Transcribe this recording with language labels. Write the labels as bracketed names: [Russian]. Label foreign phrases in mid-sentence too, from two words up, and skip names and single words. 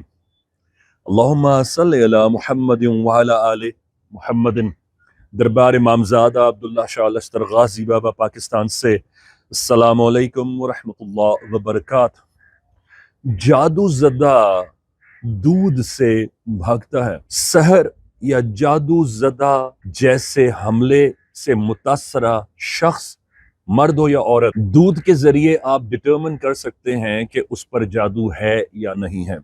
[Arabic] اللهم صل على محمد وعلى آل محمد. [Urdu] دربار امام زادہ عبداللہ شاہ لشتر غازی بابا پاکستان سے [Arabic] السلام عليكم ورحمة الله وبركاته. [Urdu] جادو زدہ دودھ سے بھاگتا ہے. سحر یا جادو زدہ جیسے حملے سے متاثرہ شخص، مرد ہو یا عورت، دودھ کے ذریعے آپ ڈیٹرمن کر سکتے ہیں کہ اس پر جادو ہے یا نہیں ہے.